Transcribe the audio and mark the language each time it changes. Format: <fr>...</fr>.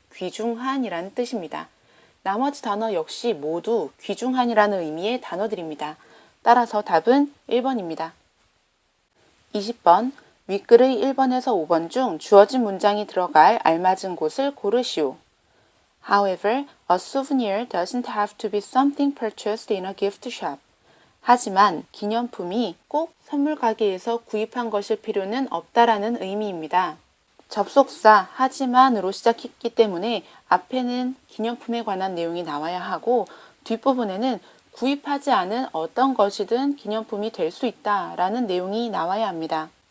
<ko>귀중한이라는 뜻입니다. 나머지 단어 역시 모두 귀중한이라는 의미의 단어들입니다. 따라서 답은 1번입니다. 20번 윗글의 1번에서 5번 중 주어진 문장이 들어갈 알맞은 곳을 고르시오.</ko> <en>However, a souvenir doesn't have to be something purchased in a gift shop.</en> <ko>하지만 기념품이 꼭 선물 가게에서 구입한 것일 필요는 없다라는 의미입니다. 접속사 하지만으로 시작했기 때문에 앞에는 기념품에 관한 내용이 나와야 하고 뒷부분에는 구입하지 않은 어떤 것이든 기념품이 될 수 있다라는 내용이 나와야 합니다.</ko>